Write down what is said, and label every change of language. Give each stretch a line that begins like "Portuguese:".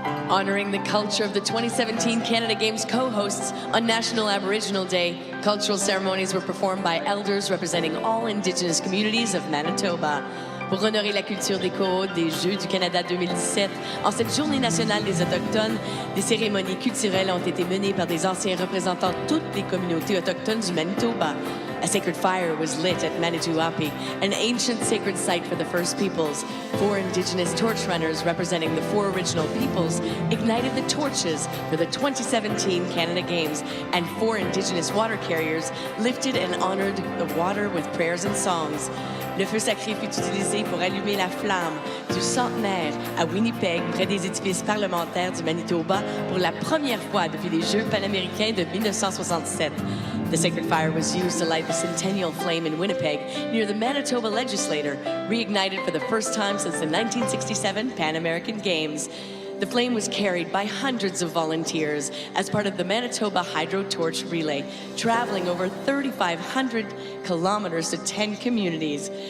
English: Honoring the culture of the 2017 Canada Games co-hosts on National Aboriginal Day, cultural ceremonies were performed by elders representing all Indigenous communities of Manitoba.
French: Pour honorer la culture des co-hôtes des Jeux du Canada 2017, en cette Journée nationale des Autochtones, des cérémonies culturelles ont été menées par des anciens représentants de toutes les communautés autochtones du Manitoba.
English: A sacred fire was lit at Manitou Api, an ancient sacred site for the First Peoples. 4 Indigenous torch runners representing the 4 original peoples ignited the torches for the 2017 Canada Games, and 4 Indigenous water carriers lifted and honored the water with prayers and songs.
French: Le feu sacré fut utilisé pour allumer la flamme du centenaire à Winnipeg, près des édifices parlementaires du Manitoba, pour la première fois depuis les Jeux panaméricains de 1967.
English: The sacred fire was used to light the Centennial Flame in Winnipeg near the Manitoba Legislature, reignited for the first time since the 1967 Pan American Games. The flame was carried by hundreds of volunteers as part of the Manitoba Hydro Torch Relay, traveling over 3,500 kilometers to 10 communities.